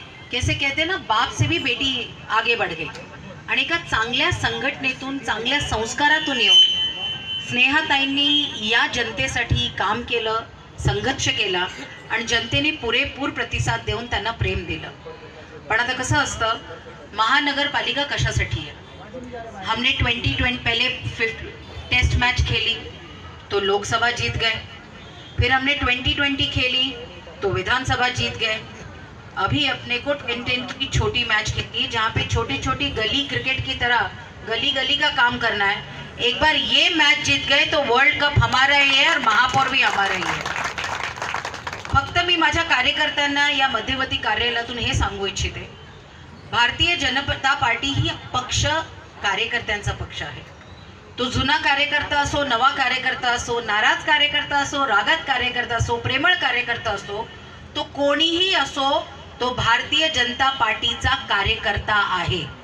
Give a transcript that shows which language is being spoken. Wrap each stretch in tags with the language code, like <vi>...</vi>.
<hi>कैसे कहते ना, बाप से भी बेटी आगे बढ़ गई</hi> <mr>आणि एका चांगल्या संघटनेतून चांगल्या संस्कारातून येऊन स्नेहाताईंनी या जनतेसाठी काम केलं, संघर्ष केला आणि जनतेने पुरेपूर प्रतिसाद देऊन त्यांना प्रेम दिलं। पण आता कसं असतं, महानगरपालिका कशासाठी</mr> <hi>है? हमने 2020 पहले टेस्ट मैच खेली तो लोकसभा जीत गए, फिर हमने 2020 खेली तो विधानसभा जीत गए। अभी अपने को 2010 की छोटी मैच खेली जहाँ पे छोटी छोटी गली क्रिकेट की तरह गली गली का काम करना है। एक बार ये मैच जीत गए तो वर्ल्ड कप हमारा ही है और महापौर भी हमारा ही है।</hi> <mr>फक्त मी माझ्या कार्यकर्त्यांना या मध्यवर्ती कार्यालयातून हे सांगू इच्छिते, भारतीय जनता पार्टी ही पक्ष कार्यकर्त्यांचा पक्ष आहे। तो जुना कार्यकर्ता असो, नवा कार्यकर्ता असो, नाराज कार्यकर्ता असो, रागात कार्यकर्ता असो, प्रेमळ कार्यकर्ता असो, तो कोणीही असो, तो भारतीय जनता पार्टीचा कार्यकर्ता आहे।</mr>